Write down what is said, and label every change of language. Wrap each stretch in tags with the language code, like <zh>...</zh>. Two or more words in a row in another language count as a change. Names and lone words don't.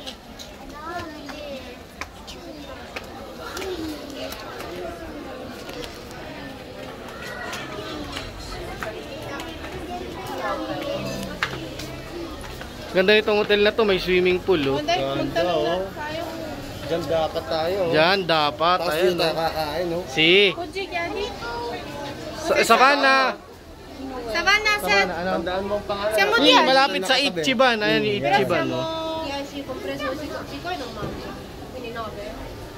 <tl>Ganda itong hotel na to, may</tl> <en>swimming pool</en> <tl>oh. Ganda, oh. Diyan dapat tayo. Oh. Diyan dapat. Tapos Ayun, yung nakakain, oh. Si Savannah. Savannah, sa... Tandaan mo ang pangalan.</tl> <it>Siamo</it> <tl>Uy, diyan. malapit sa Ichiban. Ayan yung Ichiban oh.</tl> <it>Sì, compreso i chico e non mangi, quindi 9.</it>